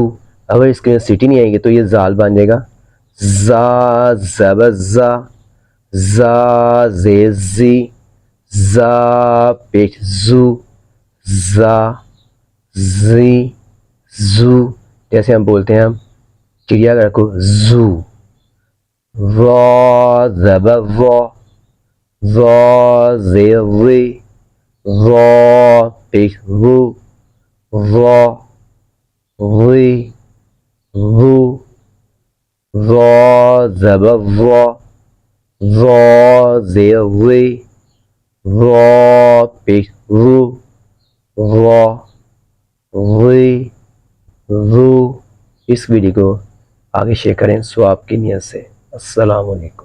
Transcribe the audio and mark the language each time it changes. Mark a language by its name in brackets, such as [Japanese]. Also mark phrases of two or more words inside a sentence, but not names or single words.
[Urdu] اگر اس کے سیٹی نہیں آئے گی تو یہ زال بن جائے گا. زا زبر زا، زا زیر زی، زا پیش زو، زا زی زو. جیسے ہم بولتے ہیں ہم چڑیا گھر کو زو. را زبر را، را زیر ری، را پیش رو، را ری رو. را زبر را، را زیر ری، را پیش رو، را ری رو. اس ویڈیو کو آگے شیئر کریں ثواب کی نیت سے. [Arabic] السلام علیکم.